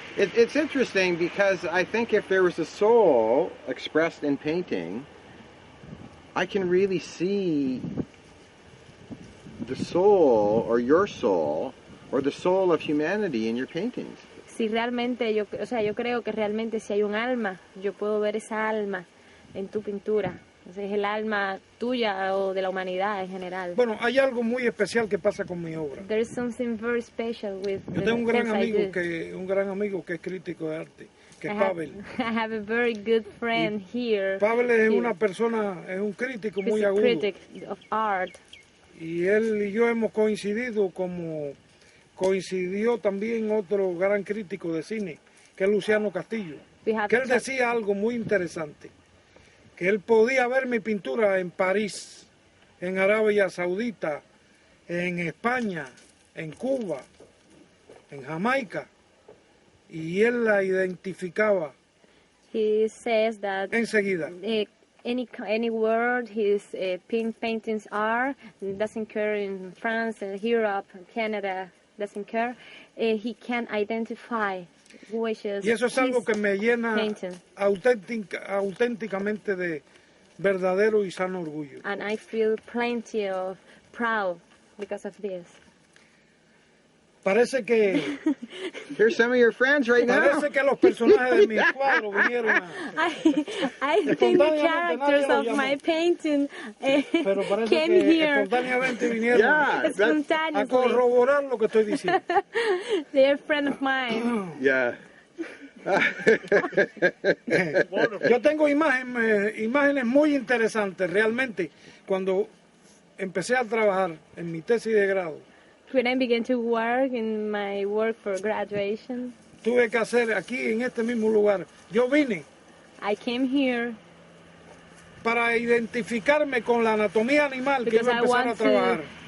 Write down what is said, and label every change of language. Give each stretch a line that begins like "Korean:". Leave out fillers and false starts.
English: It's interesting because I think if there was a soul expressed in painting, I can really see the soul or your soul or the soul of humanity in your paintings.
Spanish: Si realmente yo creo que realmente si hay un alma, yo puedo ver esa alma en tu pintura. Es el alma tuya o de la humanidad en general. Bueno, hay algo muy especial que pasa con mi obra.
English: There is something very special with
Spanish: Yo tengo un gran amigo que es crítico de arte, que es Pavel.
English: I have a very good friend here.
Spanish: Pavel es una persona, es un crítico muy agudo.
English: Critic of art.
Spanish: Y él y yo hemos coincidido como coincidió también otro gran crítico de cine, que es Luciano Castillo, que él decía algo muy interesante, que él podía ver mi pintura en París, en Arabia Saudita, en España, en Cuba, en Jamaica, y él la identificaba
English: He says that
Spanish: enseguida.
English: Any word his paintings are, doesn't care in France, Europe, Canada, doesn't care. He can identify which is
Spanish: Y eso es algo que me llena auténticamente de verdadero y sano orgullo.
English: And I feel plenty of proud because of this.
Spanish: Parece que...
English: Here's some of your friends right now.
Spanish: Parece que los personajes de mi cuadro vinieron a...
English: I think the characters of my painting came here.
Spanish: Espontáneamente vinieron a corroborar lo que estoy diciendo.
English: They're a friend of mine. Yeah.
Spanish: Yo tengo imágenes muy interesantes, realmente, cuando empecé a trabajar en mi tesis de grado.
English: When I began to work in my work for graduation,
Spanish: tuve que hacer aquí en este mismo lugar. Yo vine.
English: I came here
Spanish: para identificarme con la anatomía animal que iba a empezar a trabajar.